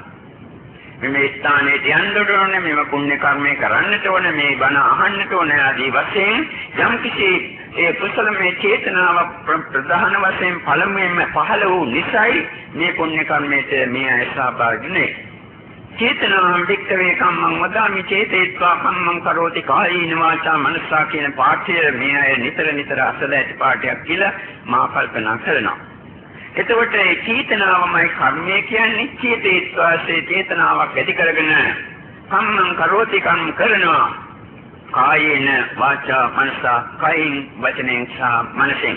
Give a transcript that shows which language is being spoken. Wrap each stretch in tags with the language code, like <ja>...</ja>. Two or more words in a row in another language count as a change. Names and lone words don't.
<si>මේ ස්ථානයේ යන්න ඕනේ, මේ පුණ්‍ය කර්මය කරන්නට ඕනේ, මේ බණ අහන්නට ඕනේ ආදී වශයෙන් යම්කිසි ඒ කුසලමය චේතනාවක් ප්‍රධාන වශයෙන් පළමුවෙන්ම පහළ වූ නිසායි මේ පුණ්‍ය කර්මයට මේ අය සහභාගී වෙන්නේ.</si> <pi>චේතනාම් වික්කවේ කම්මං වදාමි චේතේත්වා කම්මං කරෝති කායේන වාචා මනසා</pi> <si>කියන පාඨය මේ අය නිතර අසල ඇති පාඨයක් කියලා මා කල්පනා කරනවා. එතකොට මේ චේතනාවමයි කර්මය කියන්නේ. චේතේත්වාසේ චේතනාවක් ඇති කරගෙන</si> <pi>කම්මං කරෝති</pi> <si>කම් කරනවා.</si> <pi>කායේන වාචා මනසා</pi> <si>කයින් වචනෙන් සහ මනසෙන්.</si>